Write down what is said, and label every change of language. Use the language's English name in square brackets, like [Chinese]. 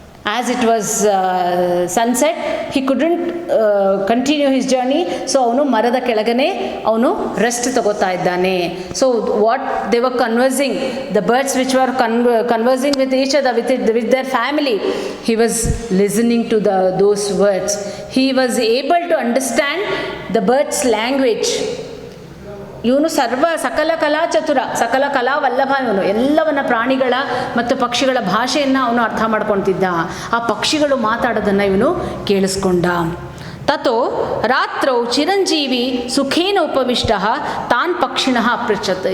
[English] As it was sunset, he couldn't continue his journey. [Kannada] So ಅವನು ಮರದ ಕೆಳಗನೆ ಅವನು rest ತಗೋತಾ ಇದ್ದಾನೆ. [English] So what they were conversing, the birds which were conversing with each other, with their family, he was listening to those words. He was able to understand the birds' language. [Kannada] ಇವನು ಸಕಲ ಕಲಾ ಚತುರ, ಸಕಲ ಕಲಾ ವಲ್ಲಭ. ಇವನು ಎಲ್ಲವನ್ನ ಪ್ರಾಣಿಗಳ ಮತ್ತು ಪಕ್ಷಿಗಳ ಭಾಷೆಯನ್ನು ಅವನು ಅರ್ಥ ಮಾಡ್ಕೊತಿದ್ದ. ಆ ಪಕ್ಷಿಗಳು ಮಾತಾಡೋದನ್ನು ಇವನು ಕೇಳಿಸ್ಕೊಂಡ. [Sanskrit] ತಥೋ ರಾತ್ರೌ ಚಿರಂಜೀವಿ ಸುಖೇನ ಉಪವಿಷ್ಟಃ ತಾನ್ ಪಕ್ಷಿಣಃ ಅಪೃಚ್ಛತ್.